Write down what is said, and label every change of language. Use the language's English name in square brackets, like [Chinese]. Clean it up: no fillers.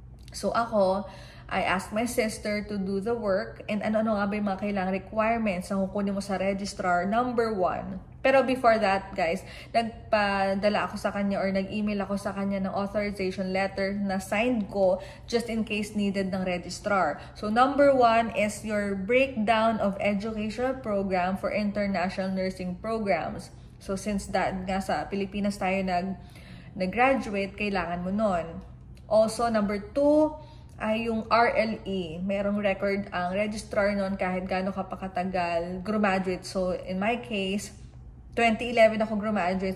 [English] So, I asked my sister to do the work, [Filipino] and ano nga ba yung mga kailangang requirements na kukunin mo sa registrar, number 1. Pero before that, guys, nagpadala ako sa kanya or nag-email ako sa kanya ng authorization letter na signed ko just in case needed ng registrar. [English] So, number 1 is your breakdown of educational program for international nursing programs. So, since that [Filipino] nga sa Pilipinas tayo nag-graduate, kailangan mo nun. Also, number 2 ay yung RLE. Merong record ang registrar nun kahit gaano ka pa katagal graduate. [English] So, in my case, 2011 [Filipino] ako [English] graduate.